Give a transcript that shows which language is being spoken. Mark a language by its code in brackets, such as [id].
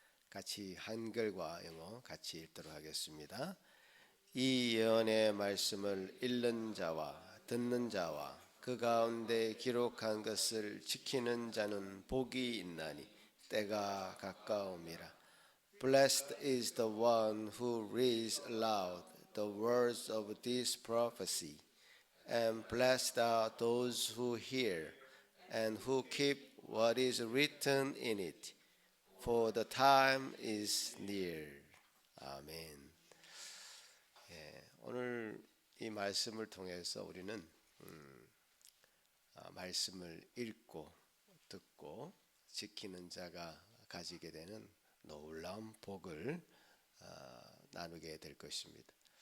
[ko] 같이 한글과 영어 같이 읽도록 하겠습니다. 이 예언의 말씀을 읽는 자와 듣는 자와 그 가운데 기록한 것을 지키는 자는 복이 있나니 때가 가까움이라. [en] Blessed is the one who reads aloud the words of this prophecy, and blessed are those who hear and who keep what is written in it, for the time is near. [ko] 아멘. 오늘 이 말씀을 통해서 우리는 말씀을 읽고 듣고 지키는 자가 가지게 되는 놀라운 복을 나누게 될 것입니다.